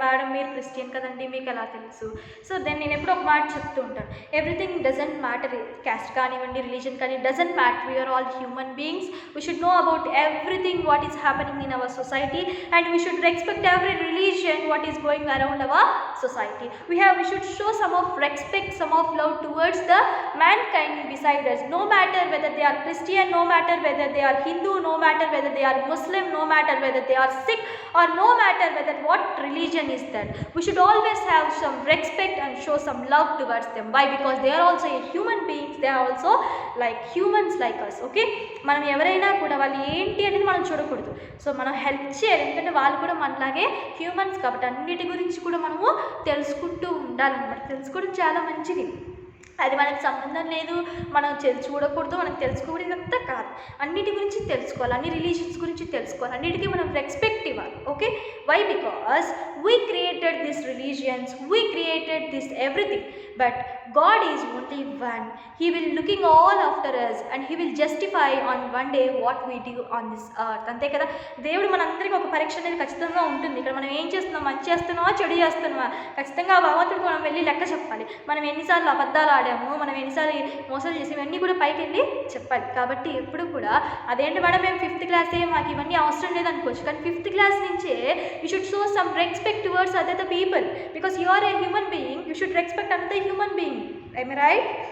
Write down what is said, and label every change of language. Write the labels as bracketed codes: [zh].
[te] Madam మీరు Christian కదండి, మీకు ఎలా తెలుసు? సో దెన్ నేను ఎప్పుడు ఒక మాట చెప్తూ ఉంటాను, [en] everything doesn't matter, [te] క్యాస్ట్ కానివ్వండి, రిలీజన్ కానీ, [en] Doesn't matter, we are all human beings. We should know about everything what is happening in our society and we should respect every religion what is going around our society. We should show some of respect, some of love towards the mankind beside us, no matter whether they are Christian, no matter whether they are Hindu, no matter whether they are Muslim, no matter whether they are Sikh, or no matter whether what religion is that. We should always have some respect and show some love towards them. Why? Because they are also a human beings, they are also like humans like us. [te] Okay, మనం ఎవరైనా కూడా వాళ్ళు ఏంటి అనేది మనం చూడకూడదు. So మనం help చేయాలి, ఎందుకంటే వాళ్ళు కూడా మనలాగే హ్యూమన్స్ కాబట్టి అన్నిటి గురించి కూడా మనము తెలుసుకుంటూ ఉండాలన్నమాట. తెలుసుకోవడం చాలా మంచిది, అది మనకు సంబంధం లేదు, మనం చూడకూడదు, మనకు తెలుసుకోకూడదు, ఇదంతా కాదు. అన్నిటి గురించి తెలుసుకోవాలి, అన్ని రిలీజియన్స్ గురించి తెలుసుకోవాలి, అన్నిటికీ మనం రెస్పెక్ట్ ఇవ్వాలి. [en] Okay, why? Because we created this religions, we created this everything, but God is only one. He will looking all after us and he will justify on one day what we do on this earth. [te] అంతే కదా, దేవుడు మనందరికీ ఒక పరీక్ష అనేది ఖచ్చితంగా ఉంటుంది. ఇక్కడ మనం ఏం చేస్తున్నాం, మంచి చేస్తున్నావా చెడు చేస్తున్నావా, ఖచ్చితంగా భగవంతుడికి మనం వెళ్ళి లెక్క చెప్పాలి. మనం ఎన్నిసార్లు అబద్ధాలు ఆడాము, మనం ఎన్నిసార్లు మోసాలు చేసి ఇవన్నీ కూడా పైకి వెళ్ళి చెప్పాలి. కాబట్టి ఎప్పుడు కూడా అదేంటి మేడం మేము 5th క్లాసే మాకు ఇవన్నీ అవసరం లేదనుకోవచ్చు, కానీ 5th క్లాస్ నుంచే [en] You should show some respect towards other people, because you are a human being, you should respect another human being. I right?